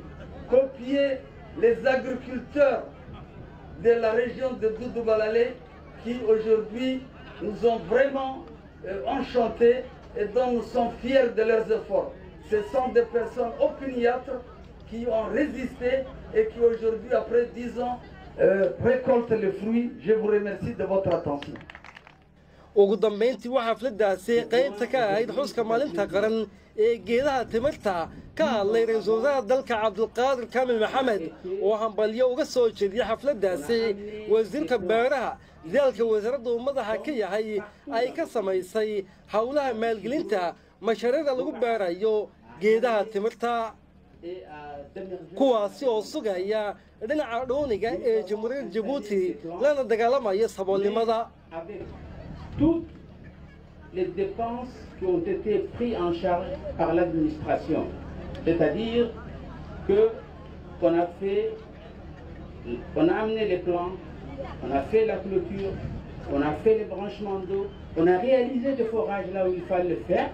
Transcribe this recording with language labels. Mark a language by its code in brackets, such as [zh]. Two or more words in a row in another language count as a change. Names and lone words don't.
[fr] Copier les agriculteurs de la région de Doudoualale qui aujourd'hui nous ont vraiment enchantés et dont nous sommes fiers de leurs efforts. Ce sont des personnes opiniâtres qui ont résisté et qui aujourd'hui, après 10 ans, récoltent les fruits. Je vous remercie de votre attention. [so] ugu dambeyntii waxaa xafladaasi qaybta ka ahayd xuska maalinta qaran ee geedaha timirta ka hadlay ra-iisul wasaaraha dalka cabdulqaadir kaamil maxamed oo hambalyo uga soo jeediyey xafladaasi wasiirka beeraha dadaalka wasaaradda uu madaxa ka yahay ay ka samaysay howlaha maalgelinta mashaariicda lagu beerayo geedaha timirta kuwaasi oo sugaya dhinaca dhooniga ee jamhuuriyadda Djibouti lana dagaalamaya saboolnimada. [fr] Toutes les dépenses qui ont été prises en charge par l'administration. C'est-à-dire qu'on a amené les plants, on a fait la clôture, on a fait les branchements d'eau, on a réalisé des forages là où il fallait le faire.